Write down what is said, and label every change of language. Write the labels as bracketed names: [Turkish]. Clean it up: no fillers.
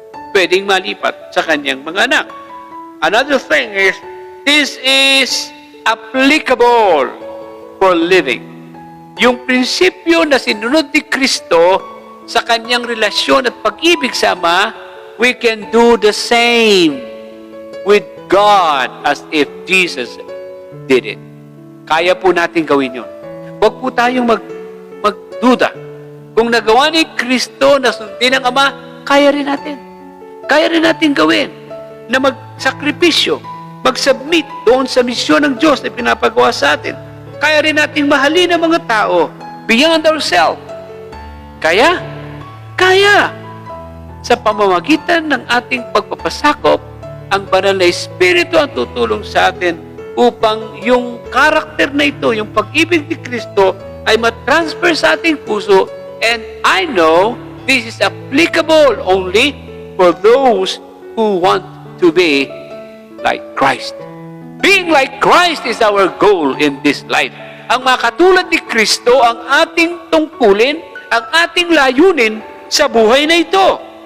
[Filipino] Pwedeng malipat sa kanyang mga anak. [English] Another thing is, this is applicable for living. [Filipino] Yung prinsipyo na sinunod ni Kristo sa kanyang relasyon at pag-ibig sa Ama, [English] we can do the same with God as if Jesus did it. [Filipino] Kaya po natin gawin yun. Huwag po tayong magduda. Kung nagawa ni Kristo na sundin ang Ama, kaya rin natin. Kaya rin natin gawin na magsakripisyo, mag-submit doon sa misyon ng Diyos na pinapagawa sa atin. Kaya rin nating mahalin ang mga tao [English] beyond ourselves. [Filipino] Kaya? Kaya! Sa pamamagitan ng ating pagpapasakop, ang banal na Espiritu ang tutulong sa atin upang yung karakter na ito, yung pag-ibig ni Kristo, ay matransfer sa ating puso. [English] And I know this is applicable only for those who want to be like Christ. Being like Christ is our goal in this life. [Filipino] Ang makatulad ni Kristo ang ating tungkulin, ang ating layunin sa buhay na ito.